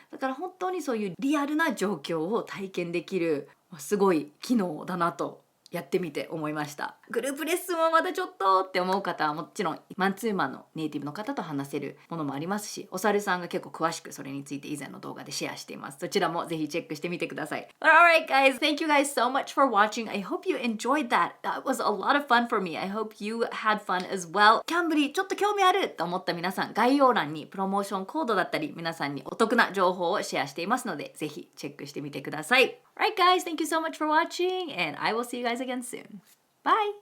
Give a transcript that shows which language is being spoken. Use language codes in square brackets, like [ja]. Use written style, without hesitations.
[ja] だから本当にそういうリアルな状況を体験できるすごい機能だなとやってみて思いました。グループレッスンはまだちょっとって思う方はもちろんマンツーマンのネイティブの方と話せるものもありますし、おさるさんが結構詳しくそれについて以前の動画でシェアしています。そちらもぜひチェックしてみてください。 [en] Alright guys, thank you guys so much for watching. I hope you enjoyed that. That was a lot of fun for me. I hope you had fun as well. [ja] Cambly ちょっと興味あると思った皆さん、概要欄にプロモーションコードだったり皆さんにお得な情報をシェアしていますので、ぜひチェックしてみてください。 [en] Alright guys, thank you so much for watching and I will see you guys again soon. Bye!